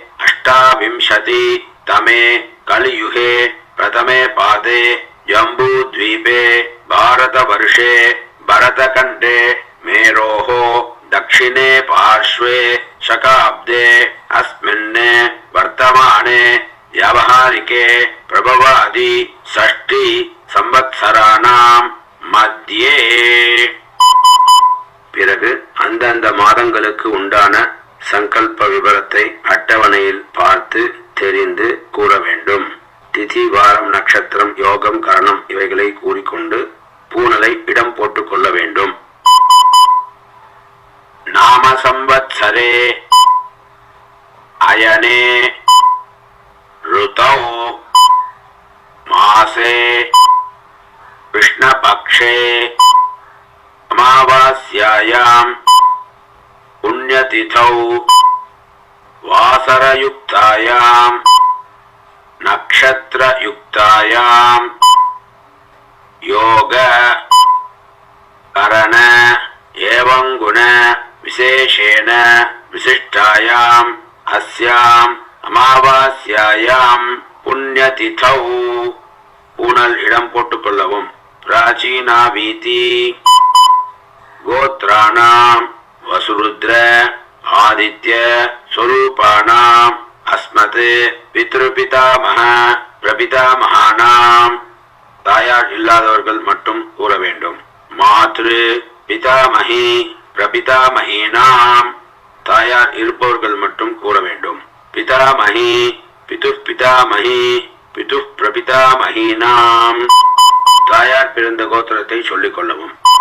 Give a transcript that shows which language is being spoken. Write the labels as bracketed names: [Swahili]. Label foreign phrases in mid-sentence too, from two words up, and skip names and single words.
[Sanskrit] 28 तमे कलियुगे प्रथमे पादे जम्बूद्वीपे भारतवर्षे भरतखण्डे मेरोः दक्षिणे पार्श्वे शकाब्दे अस्मिन् वर्तमाने व्यावहारिके प्रभवादि 6 संवत्सराणां मध्ये. [Tamil] பிறகு அந்தந்த மாதங்களுக்கு உண்டான சங்கல்ப விவரத்தை அட்டவணையில் பார்த்து தெரிந்து கூற வேண்டும். திதி, வாரம், நட்சத்திரம், யோகம், கரணம் இவைகளை கூறிக்கொண்டு பூனலை இடம் போட்டுக் கொள்ள வேண்டும். [Sanskrit] नाम संवत्सरे अयने ऋतौ मासे कृष्णपक्षे अमावास्यायाम् पुण्यतिथौ वासरयुक्तायाम् नक्षत्रयुक्तायां योग करण एवं गुण विशेषेण विशिष्टायाम् अस्याम् अमावास्यायां पुण्यतिथौ [Tamil] பூணல் இடம் போட்டுக்கொள்ளவும். [Sanskrit] प्राचीना वीति गोत्राणां वसुरुद्र आदित्य स्वरूपाणाम् अस्मत् पितृपितामह பிரபிதாமகானாம் [Tamil] தாயார் இல்லாதவர்கள் மட்டும் கூற வேண்டும். [Sanskrit] मातृ पितामही प्रपितामहीनाम् [Tamil] தாயார் இருப்பவர்கள் மட்டும் கூற வேண்டும். [Sanskrit] पितामही पितुर् पितामही पितुर् प्रपितामहीनाम् [Tamil] தாயார் பிறந்த கோத்திரத்தை சொல்லிக் கொள்ளவும்.